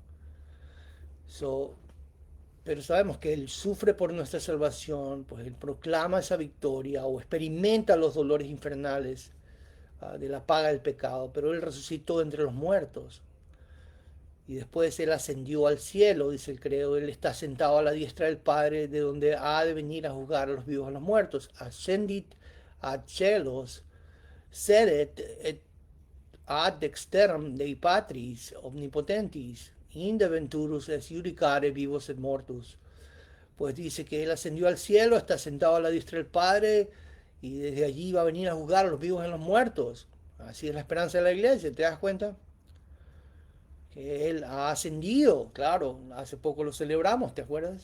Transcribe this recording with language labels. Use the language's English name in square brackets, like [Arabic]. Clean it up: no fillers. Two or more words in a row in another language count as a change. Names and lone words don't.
[Spanish] Pero sabemos que él sufre por nuestra salvación, pues él proclama esa victoria o experimenta los dolores infernales de la paga del pecado, pero él resucitó entre los muertos. Y después él ascendió al cielo, dice el credo, él está sentado a la diestra del Padre, de donde ha de venir a juzgar a los vivos y a los muertos. [Latin] Ascendit ad celos, sedet et ad dexteram Dei Patris omnipotentis, inde venturus es judicare vivos et mortus. [Spanish] Pues dice que él ascendió al cielo, está sentado a la diestra del Padre, y desde allí va a venir a juzgar a los vivos y a los muertos. Así es la esperanza de la iglesia, ¿te das cuenta? Que él ha ascendido, claro, hace poco lo celebramos, ¿te acuerdas?